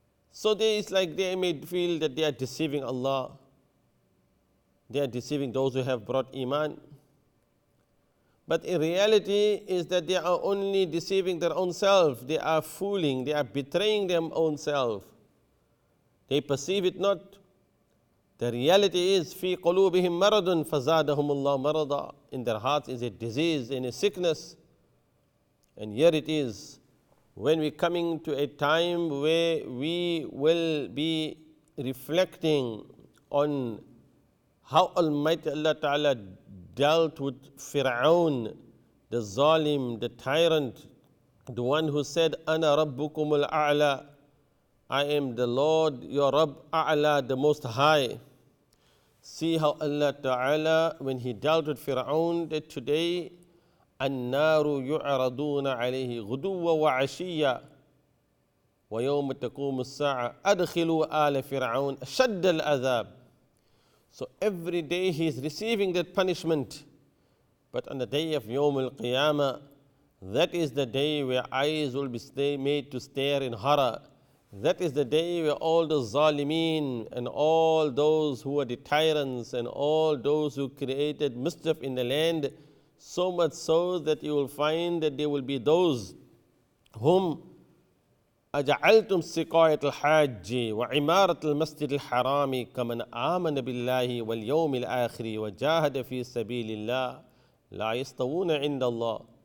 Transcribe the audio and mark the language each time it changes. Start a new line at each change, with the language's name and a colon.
English: So it's like they may feel that they are deceiving Allah. They are deceiving those who have brought Iman. But in reality is that they are only deceiving their own self. They are fooling, they are betraying their own self. They perceive it not. The reality is,
Arabic: فِي قُلُوبِهِمْ مَرَضٌ فَزَادَهُمُ اللَّهُ مَرَضًا.
English: In their hearts is a disease and a sickness. And here it is, when we're coming to a time where we will be reflecting on how Almighty Allah Ta'ala dealt with Fir'aun, the zalim, the tyrant, the one who said,
Arabic: أَنَا رَبُّكُمُ الْأَعْلَى,
English: I am the Lord, your Rabb A'la, the Most High. See how Allah Ta'ala, when He dealt with Fir'aun, that today,
Arabic: النار يعرضون عليه غدوا وعشيا ويوم تقوم الساعة أدخلوا آل فرعون أشد العذاب.
English: So every day he is receiving that punishment. But on the day of Yawm al-Qiyamah, that is the day where eyes will be made to stare in horror. That is the day where all the zalimeen and all those who are the tyrants and all those who created mischief in the land, so much so that you will find that there will be those whom
Arabic: أجعلتم سقاية الحاج وعمارة المسجد الحرام كمن آمن بالله واليوم الآخر وجاهد في سبيل الله لا يستوون عند الله.